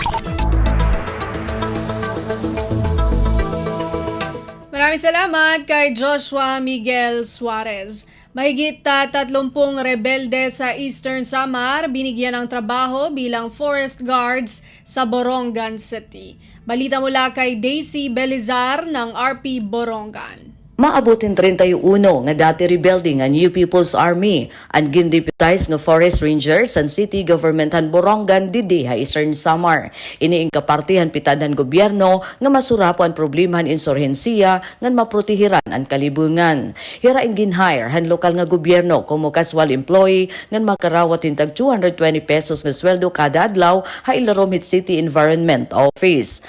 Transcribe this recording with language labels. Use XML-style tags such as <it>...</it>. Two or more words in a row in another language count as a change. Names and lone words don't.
<tl>Maraming salamat kay Joshua Miguel Suarez. Mahigit 30 rebelde sa Eastern Samar binigyan ng trabaho bilang forest guards sa Borongan City. Balita mula kay Daisy Belizar ng RP Borongan.</tl> <war>Maabutin 31 nga dati rebelde nga New People's Army ang gindeputize nga</war> <en>forest rangers</en> <war>and</war> <en>city government</en> <war>han Borongan didi ha Eastern Samar. Ini ang kapartihan pitadan gobyerno nga masurapo ang problemahan insurhensiya nga maprotehiran ang kalibungan. Hira in ginhire han lokal nga gobyerno como</war> <en>casual employee</en> <war>nga makarawat intag 220 pesos nga sweldo kada adlaw ha Ilaromit City Environment Office.</war>